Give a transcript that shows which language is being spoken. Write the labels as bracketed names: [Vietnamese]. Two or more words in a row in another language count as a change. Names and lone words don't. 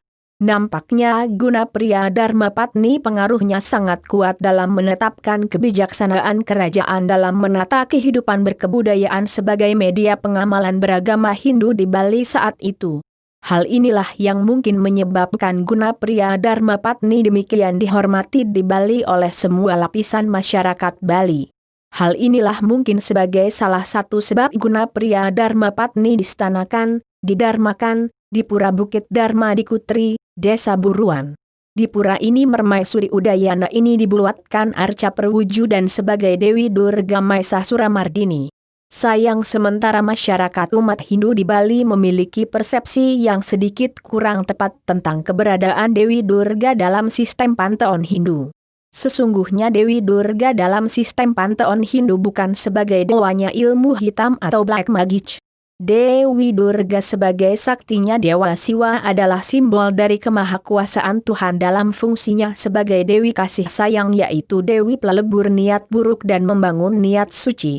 [Indonesian] Nampaknya Gunapriya Dharma Patni pengaruhnya sangat kuat dalam menetapkan kebijaksanaan kerajaan dalam menata kehidupan berkebudayaan sebagai media pengamalan beragama Hindu di Bali saat itu. Hal inilah yang mungkin menyebabkan Gunapriya Dharma Patni demikian dihormati di Bali oleh semua lapisan masyarakat Bali. Hal inilah mungkin sebagai salah satu sebab Gunapriya Dharma Patni distanakan, didarmakan, di Pura Bukit Dharma di Kutri, Desa Buruan. Di pura ini Permaisuri Udayana ini dibuatkan arca perwujudan sebagai Dewi Durga Mahisa Mardini. Sayang sementara masyarakat umat Hindu di Bali memiliki persepsi yang sedikit kurang tepat tentang keberadaan Dewi Durga dalam sistem panteon Hindu. Sesungguhnya Dewi Durga dalam sistem panteon Hindu bukan sebagai dewanya ilmu hitam atau [English] black magic. [Indonesian] Dewi Durga sebagai saktinya Dewa Siwa adalah simbol dari kemahakuasaan Tuhan dalam fungsinya sebagai Dewi kasih sayang, yaitu Dewi pelebur niat buruk dan membangun niat suci.